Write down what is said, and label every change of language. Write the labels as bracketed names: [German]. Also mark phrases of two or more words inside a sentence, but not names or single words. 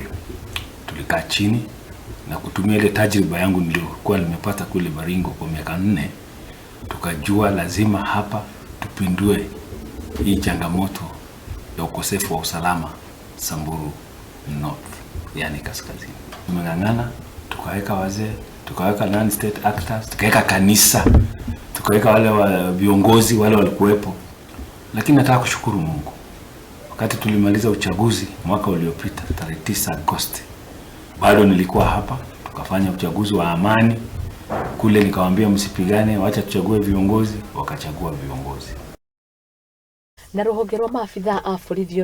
[Swahili] Tulikaa chini na kutumia ile tajriba yangu niliyokuwa nimepata kule Baringo kwa miaka 4, tukajua lazima hapa tupindue hii changamoto ya ukosefu wa usalama Samburu North, yani kaskazini. Tumeng'ang'ana, tukaweka wazee, tukaweka [English] non-state actors, [Swahili] tukaweka kanisa, tukaweka wale viongozi wale walikuwepo. Lakini nataka kushukuru Mungu, wakati tulimaliza uchaguzi mwaka uliopita tarehe 9 Agosti, bado nilikuwa hapa, tukafanya uchaguzi wa amani. Kule nikawaambia msipigane, wacha tuchague viongozi, wakachagua viongozi. [Kikuyu] Na ruhonge rwa maafitha a borithi